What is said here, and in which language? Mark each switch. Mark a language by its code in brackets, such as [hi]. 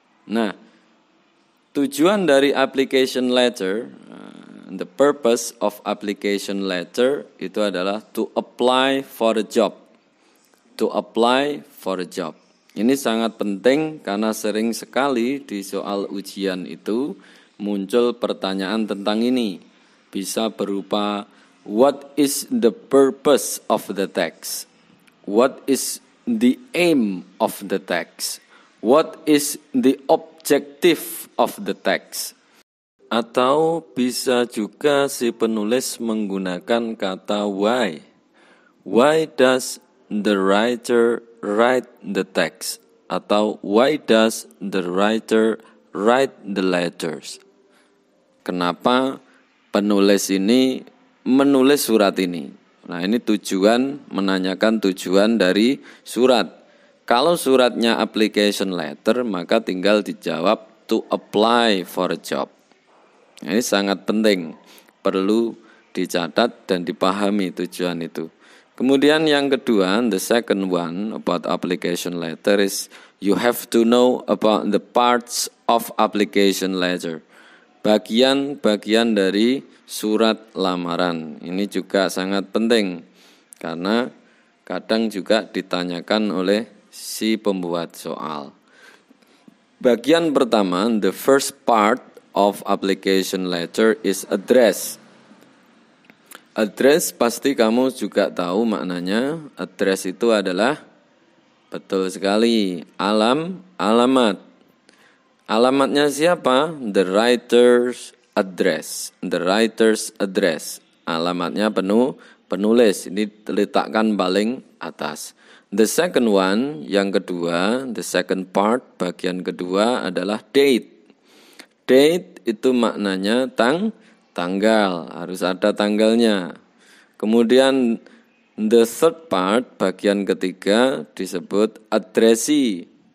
[id] Nah, tujuan dari [en] application letter, the purpose of application letter [id] itu adalah [en] to apply for a job. To apply for a job. [id] Ini sangat penting karena sering sekali di soal ujian itu muncul pertanyaan tentang ini. Bisa berupa [en] what is the purpose of the text? What is the aim of the text? What is the objective of the text? [id] Atau bisa juga si penulis menggunakan kata why. [en] Why does the writer write the text? Atau why does the writer write the letters? [id] Kenapa penulis ini menulis surat ini? Nah, ini tujuan, menanyakan tujuan dari surat. Kalau suratnya [en] application letter, [id] maka tinggal dijawab [en] to apply for a job. [id] Ini sangat penting, perlu dicatat dan dipahami tujuan itu. Kemudian yang kedua, [en] the second one about application letter is you have to know about the parts of application letter. [id] Bagian-bagian dari surat lamaran. Ini juga sangat penting karena kadang juga ditanyakan oleh si pembuat soal. Bagian pertama, [en] the first part of application letter is address. [id] Address pasti kamu juga tahu maknanya. Address itu adalah, betul sekali, alamat. Alamatnya siapa? [en] The writer's address. The writer's address. [id] Alamatnya penulis, ini letakkan paling atas. [en] The second one, [id] yang kedua, [en] the second part, [id] bagian kedua adalah [en] date. [id] Date itu maknanya tanggal, harus ada tanggalnya. Kemudian [en] the third part, [id] bagian ketiga disebut addressee.